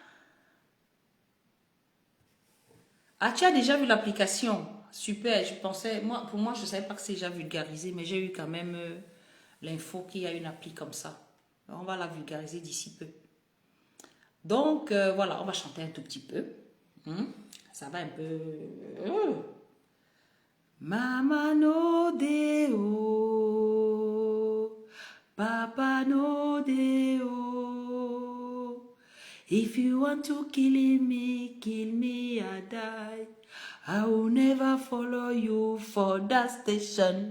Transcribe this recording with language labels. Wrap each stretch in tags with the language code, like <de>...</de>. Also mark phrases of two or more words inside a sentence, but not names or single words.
<fr>Ah, tu as déjà vu l'application? Super, je pensais, pour moi, je ne savais pas que c'est déjà vulgarisé, mais j'ai eu quand même l'info qu'il y a une appli comme ça. On va la vulgariser d'ici peu. Donc, voilà, on va chanter un tout petit peu. Ça va un peu...</fr> <pcm>Mama no deo, Papa no deo. If you want to kill me, I die. I will never follow you for that station.</pcm>